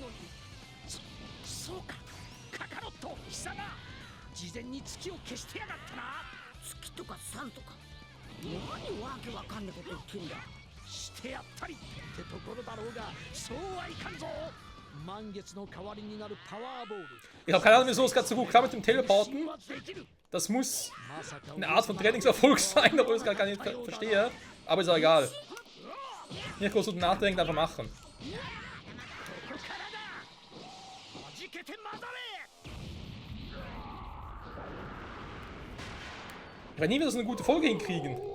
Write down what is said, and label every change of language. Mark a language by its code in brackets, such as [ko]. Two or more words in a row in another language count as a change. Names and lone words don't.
[ja] そうか、カカロット貴様、事前に月を消してやがったな。月とか猿とか何わけわかんねえこと言ってんだ。してやったりってところだろうが、そうはいかんぞ。満月の代わりになるパワーボール。 [de] Ich habe keine Ahnung, wieso es gerade so gut klappt mit dem Teleporten. Das muss eine Art von Trainingserfolg sein, obwohl ich es gar nicht verstehe. Aber ist auch egal. Nicht groß drüber nachdenken, einfach machen. Ich werde nie wieder so eine gute Folge hinkriegen.